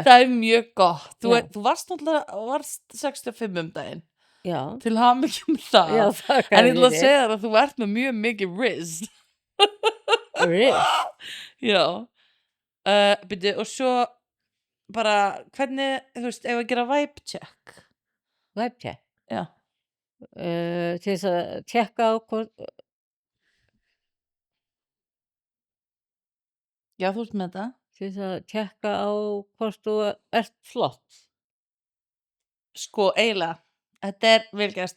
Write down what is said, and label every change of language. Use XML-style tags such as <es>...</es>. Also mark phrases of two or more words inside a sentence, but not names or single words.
<is>Það er mjög gott. Þú varst 65 daginn. Já. Til hamingju með það. Já, það En ég ætla að segja þér að þú ert með mjög mikið Riz. Riz? Já. Byrju, og svo bara, hvernig, þú veist, ef að gera</is> <en>vibe check. Vibe check?</en> <is>Já. Til þess að tjekka á hvort... Já, þú ert með þetta. Til þess að tjekka á hvort þú ert flott. Sko, eiginlega. Þetta er velgæst.</is>